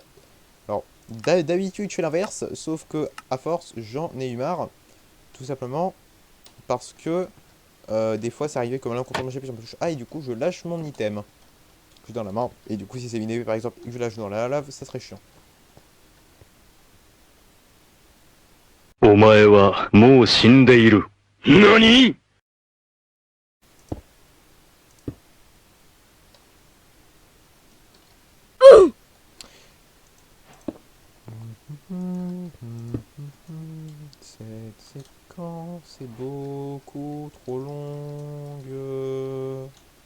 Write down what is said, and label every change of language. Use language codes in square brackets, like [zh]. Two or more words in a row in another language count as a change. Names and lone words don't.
[fr] Alors, d'habitude, je fais l'inverse, sauf que, à force, j'en ai eu marre. Tout simplement parce que des fois, ça arrivait comme là, quand on j'appuie sur ma touche A, et du coup, je lâche mon item. Je suis dans la main. Et du coup, si c'est une épée, par exemple, que je lâche dans la lave, ça serait chiant. [ja] お前はもう死んでいる。何？ [fr] Cette séquence est beaucoup trop longue.